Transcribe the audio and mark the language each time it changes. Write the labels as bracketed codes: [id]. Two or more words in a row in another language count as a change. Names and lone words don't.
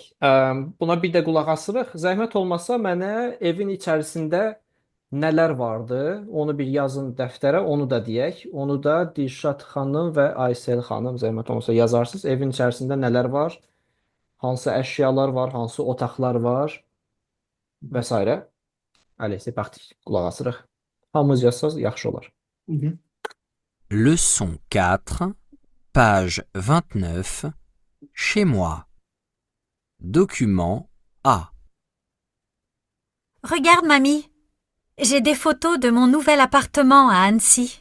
[az] Buna bir də qulaq asırıq. Zəhmət olmasa mənə evin içərisində nələr vardı? Onu bir yazın dəftərə, onu da deyək. Onu da Dilşad xanım və Aysel xanım zəhmət olmasa yazarsınız. Evin içərisində nələr var? Hansı əşyalar var? Hansı otaqlar var? Və s. [fr] Allez, c'est parti. [az] Qulaq asırıq. Hamınız yazsanız yaxşı olar. [fr] Leçon 4, page 29, chez moi. Document A. Regarde, mamie. J'ai des photos de mon nouvel appartement à Annecy.